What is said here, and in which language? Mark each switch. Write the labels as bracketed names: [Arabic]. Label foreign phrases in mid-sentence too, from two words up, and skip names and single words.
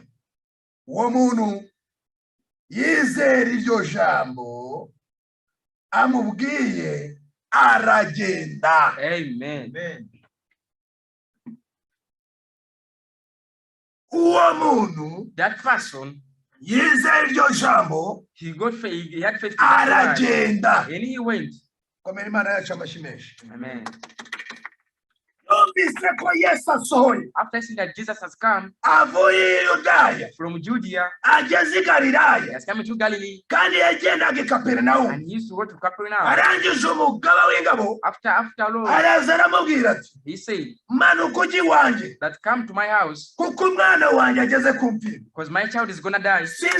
[Kinyarwanda] Uwo muntu yizera iryo jambo amubwiye aragenda. Amen. Uwo muntu, [English] that person, [Kinyarwanda] yizera iryo jambo, [English] he had faith, [Kinyarwanda] aragenda, [English] and he went. [Kinyarwanda] Komera Imana yacu amashimeshi. Amen. [English] After seeing that Jesus has come from Judea, he has come to Galilee, and he used to go to Capernaum. After Lord, he said that come to my house, because my child is gonna die.